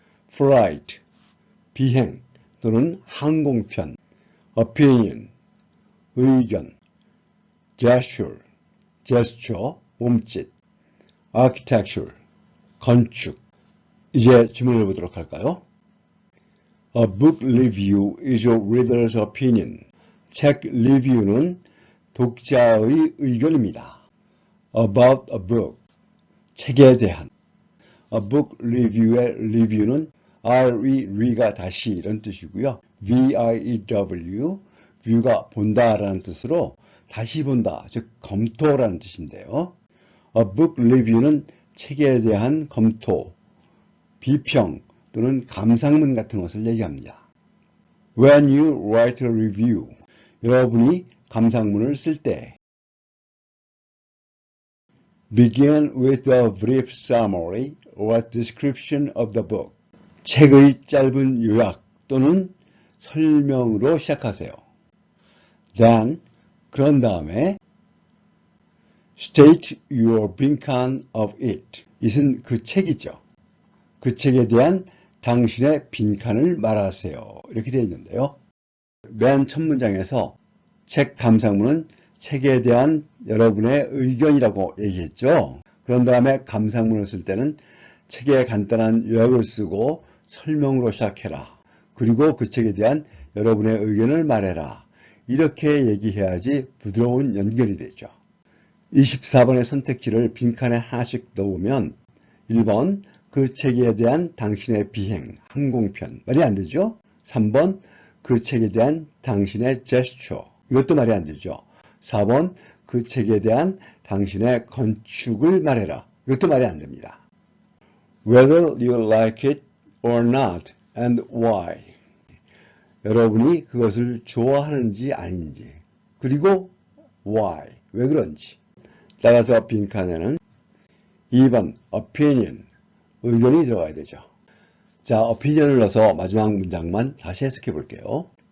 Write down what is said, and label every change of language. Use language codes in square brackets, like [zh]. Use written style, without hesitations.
[ko] flight, 비행 또는 항공편, opinion, 의견, gesture, 몸짓, architecture, 건축. 이제 지문을 보도록 할까요? [en] A book review is a reader's opinion. [ko] 책 리뷰는 독자의 의견입니다. [en] About a book, [ko] 책에 대한. A book review의 review는 re가 다시 이런 뜻이고요. view, view가 본다라는 뜻으로 다시 본다, 즉 검토라는 뜻인데요. A book review는 책에 대한 검토, 비평 또는 감상문 같은 것을 얘기합니다. [en] When you write a review, [ko] 여러분이 감상문을 쓸 때 [en] Begin with a brief summary or description of the book. [ko] 책의 짧은 요약 또는 설명으로 시작하세요. [en] Then, [ko] 그런 다음에 [en] State your opinion of it. [ko] 이것은 그 책이죠. 그 책에 대한 당신의 빈칸을 말하세요. 이렇게 되어 있는데요. 맨 첫 문장에서 책 감상문은 책에 대한 여러분의 의견이라고 얘기했죠. 그런 다음에 감상문을 쓸 때는 책의 간단한 요약을 쓰고 설명으로 시작해라. 그리고 그 책에 대한 여러분의 의견을 말해라. 이렇게 얘기해야지 부드러운 연결이 되죠. 24번의 선택지를 빈칸에 하나씩 넣으면 1번 그 책에 대한 당신의 비행, 항공편 말이 안 되죠. 3번 그 책에 대한 당신의 제스처 이것도 말이 안 되죠. 4번 그 책에 대한 당신의 건축을 말해라. 이것도 말이 안 됩니다. [en] Whether you like it or not and why. [ko] 여러분이 그것을 좋아하는지 아닌지 그리고 why, 왜 그런지. 따라서 빈칸에는 2번 opinion, 의견이 들어가야 되죠. 자, opinion을 넣어서 마지막 문장만 다시 해석해 볼게요.